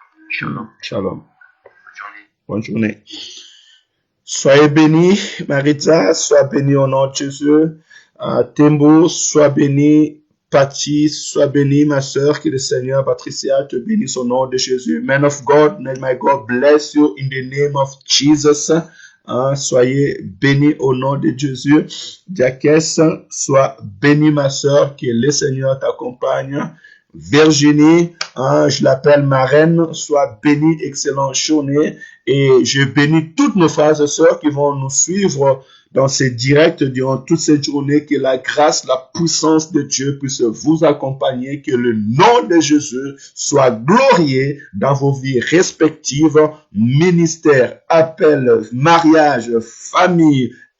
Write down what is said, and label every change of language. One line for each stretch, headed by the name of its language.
French: Shalom. Shalom. Bonne journée. Soyez bénis, Maritza. Sois bénie au nom de Jésus. Tembo, sois béni. Patty, sois bénie, ma sœur, que le Seigneur, Patricia, te bénisse au nom de Jésus.
English: Man of God, may my God bless you in the name of Jesus.
French: Soyez bénis au nom de Jésus. Diakès, sois bénie, ma sœur, que le Seigneur t'accompagne. Virginie, je l'appelle ma reine, sois bénie, excellente journée. Et je bénis toutes nos frères et sœurs qui vont nous suivre dans ces directs durant toute cette journée, que la grâce, la puissance de Dieu puisse vous accompagner, que le nom de Jésus soit glorifié dans vos vies respectives, ministère, appel, mariage, famille,